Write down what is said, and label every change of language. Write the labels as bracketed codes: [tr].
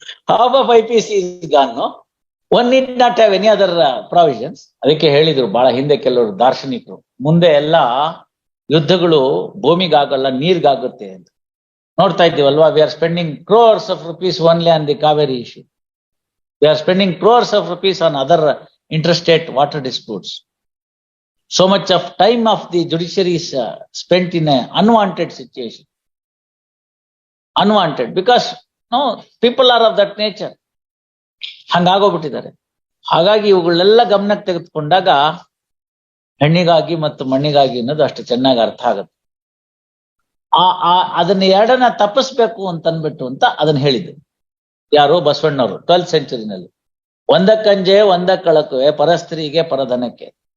[en] half of IPC is gone. No? One need not have any other provisions. [kn] ಅದಕ್ಕೆ ಹೇಳಿದ್ರು ಬಹಳ ಹಿಂದೆ ಕೆಲವರು ದಾರ್ಶನಿಕರು, ಮುಂದೆ ಎಲ್ಲ ಯುದ್ಧಗಳು ಭೂಮಿಗಾಗಲ್ಲ, ನೀರ್ಗಾಗುತ್ತೆ ಅಂತ. ನೋಡ್ತಾ ಇದ್ದೀವಲ್ವಾ, [en] We are spending crores of rupees only on the Kaveri issue. We are spending crores of rupees on other interstate water disputes. So much of time of the judiciary is spent in a unwanted situation. Unwanted because no people are of that nature. [kn] ಹಂಗಾಗೋಗ್ಬಿಟ್ಟಿದ್ದಾರೆ. ಹಾಗಾಗಿ ಇವುಗಳೆಲ್ಲ ಗಮನಕ್ಕೆ ತೆಗೆದುಕೊಂಡಾಗ ಹೆಣ್ಣಿಗಾಗಿ ಮತ್ತು ಮಣ್ಣಿಗಾಗಿ ಅನ್ನೋದು ಅಷ್ಟು ಚೆನ್ನಾಗಿ ಅರ್ಥ ಆಗುತ್ತೆ. ಅದನ್ನ ಎರಡನ್ನ ತಪ್ಪಿಸ್ಬೇಕು ಅಂತ ಅನ್ಬಿಟ್ಟು ಅಂತ ಅದನ್ನ ಹೇಳಿದ್ರು ಯಾರು? ಬಸವಣ್ಣವರು 12th centuryನಲ್ಲಿ. ಒಂದಕ್ಕಂಜೆ ಒಂದಕ್ಕೆ ಕಳಕುವೆ, ಪರಸ್ತ್ರೀಗೆ ಪರಧನಕ್ಕೆ.